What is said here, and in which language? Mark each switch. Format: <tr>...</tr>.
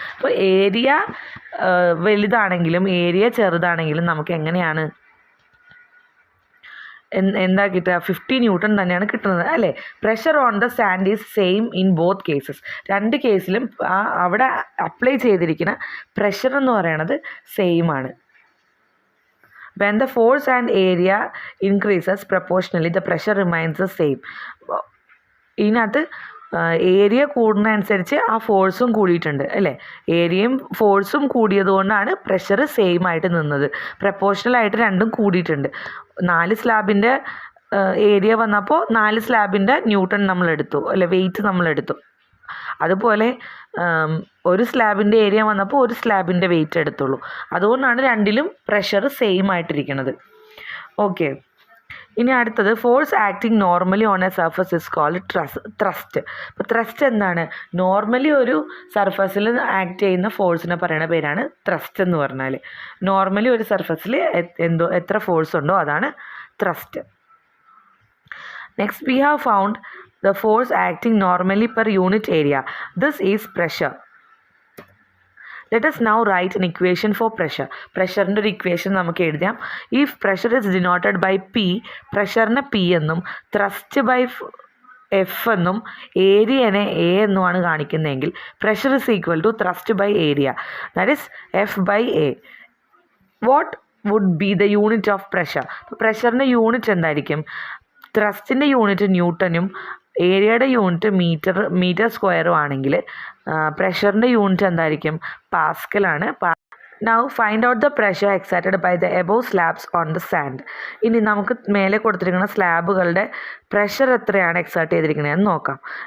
<ml>അപ്പോൾ area വലുതാണെങ്കിലും area ചെറുതാണെങ്കിലും നമുക്ക് എങ്ങനെയാണ് എന്താ കിട്ടുക? 50 ന്യൂട്ടൺ തന്നെയാണ് കിട്ടുന്നത് അല്ലേ.</ml> <en>Pressure on the sand is same in both cases.</en> <ml>രണ്ട് കേസിലും അവിടെ അപ്ലൈ ചെയ്തിരിക്കുന്ന പ്രഷർ എന്ന് പറയുന്നത് സെയിം ആണ്.</ml> <en>When the force and area increases proportionally, the pressure remains the same.</en> <ml>ഇതിനകത്ത് ഏരിയ കൂടുന്നതനുസരിച്ച് ആ ഫോഴ്സും കൂടിയിട്ടുണ്ട് അല്ലേ. ഏരിയയും ഫോഴ്സും കൂടിയത് കൊണ്ടാണ് പ്രഷർ സെയിം ആയിട്ട് നിന്നത്. പ്രപ്പോർഷണലായിട്ട് രണ്ടും കൂടിയിട്ടുണ്ട്. 4 സ്ലാബിൻ്റെ ഏരിയ വന്നപ്പോൾ 4 സ്ലാബിൻ്റെ ന്യൂട്ടൺ നമ്മളെടുത്തു അല്ലെ, വെയിറ്റ് നമ്മളെടുത്തു. അതുപോലെ ഒരു സ്ലാബിൻ്റെ ഏരിയ വന്നപ്പോൾ ഒരു സ്ലാബിൻ്റെ വെയിറ്റ് എടുത്തുള്ളൂ. അതുകൊണ്ടാണ് രണ്ടിലും പ്രഷർ സെയിം ആയിട്ടിരിക്കുന്നത്. ഓക്കെ, ഇനി അടുത്തത്</ml> <en>Force acting normally on a surface is called thrust.</en> <ml>അപ്പോൾ ത്രസ്റ്റ് എന്താണ്? നോർമലി ഒരു സർഫസിൽ ആക്ട് ചെയ്യുന്ന ഫോഴ്സിനെ പറയുന്ന പേരാണ് ത്രസ്റ്റ് എന്ന് പറഞ്ഞാൽ. നോർമലി ഒരു സർഫസിൽ എത്ര ഫോഴ്സ് ഉണ്ടോ അതാണ് thrust.</ml> <en>Next we have found the force acting normally per unit area. This is pressure. Let us now write an equation for pressure.</en> <ml>പ്രഷറിൻ്റെ ഒരു ഇക്വേഷൻ നമുക്ക് എഴുതാം.</ml> <en>If pressure is denoted by P,</en> <ml>പ്രഷറിനെ P എന്നും</ml> <en>thrust by F</en> <ml>എന്നും ഏരിയനെ A എന്നുമാണ് കാണിക്കുന്നതെങ്കിൽ pressure</ml> <en>is equal to thrust by area, that is F by A. What would be the unit of pressure?</en> <ml>പ്രഷറിൻ്റെ unit എന്തായിരിക്കും? ത്രസ്റ്റിൻ്റെ unit ന്യൂട്ടനും ഏരിയയുടെ unit metre സ്ക്വയറും ആണെങ്കിൽ പ്രഷറിൻ്റെ unit എന്തായിരിക്കും? പാസ്കലാണ്.</ml> <en>Now find out the pressure excited by the above slabs on the sand.</en> <ml>ഇനി നമുക്ക് മേലെ കൊടുത്തിരിക്കുന്ന സ്ലാബുകളുടെ pressure എത്രയാണ് എക്സൈറ്റ് ചെയ്തിരിക്കുന്നതെന്ന് നോക്കാം.</ml>